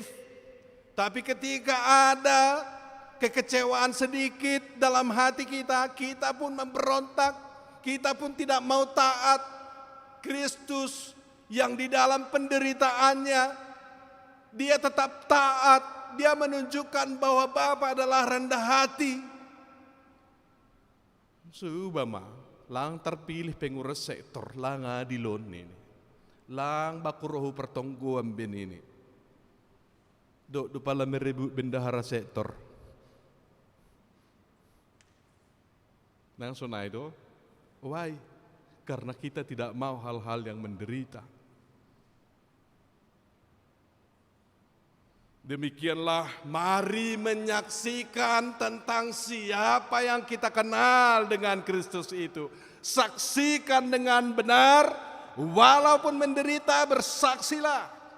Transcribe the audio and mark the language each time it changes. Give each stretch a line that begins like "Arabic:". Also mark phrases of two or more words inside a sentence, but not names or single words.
Indonesian: Tapi ketika ada kekecewaan sedikit dalam hati kita, kita pun memberontak. Kita pun tidak mau taat. Kristus yang di dalam penderitaannya, dia tetap taat. Dia menunjukkan bahwa Bapa adalah rendah hati.
Batak Simalungun: Subama, lang
Indonesian: terpilih pengurus sektor,
Batak Simalungun: lang adilon ini. Lang bakurohu pertongguan ben ini. Do pala
Indonesian: merebut bendahara sektor.
Batak Simalungun: Nang sonai do, why?
Indonesian: Karena kita tidak mau hal-hal yang menderita. Demikianlah mari menyaksikan tentang siapa yang kita kenal dengan Kristus itu. Saksikan dengan benar, walaupun menderita bersaksilah.